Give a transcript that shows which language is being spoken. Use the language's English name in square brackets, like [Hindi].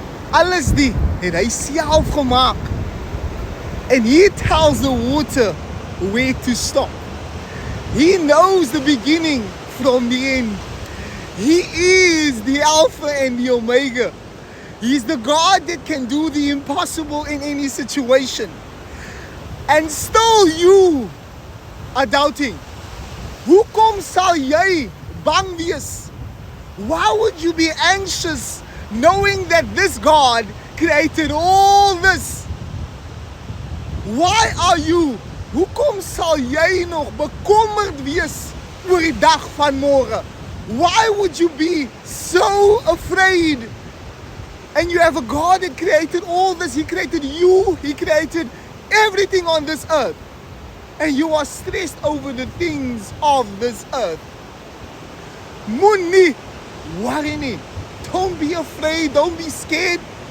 [Afrikaans] Alles die het hy self gemaak. [English] And he tells the water where to stop. He knows the beginning from the end. He is the Alpha and the Omega. He's the God that can do the impossible in any situation. And still you are doubting. [Afrikaans] Hoekom sal jy bang wees? [English] Why would you be anxious knowing that this God created all this? Why are you? [Afrikaans] Hoekom sal jy nog bekommerd wees oor die dag van môre? [English] Why would you be so afraid? And you have a God that created all this. He created you. He created everything on this earth. And you are stressed over the things of this earth. [Afrikaans] Moenie worry nie. [English] Don't be afraid. Don't be scared.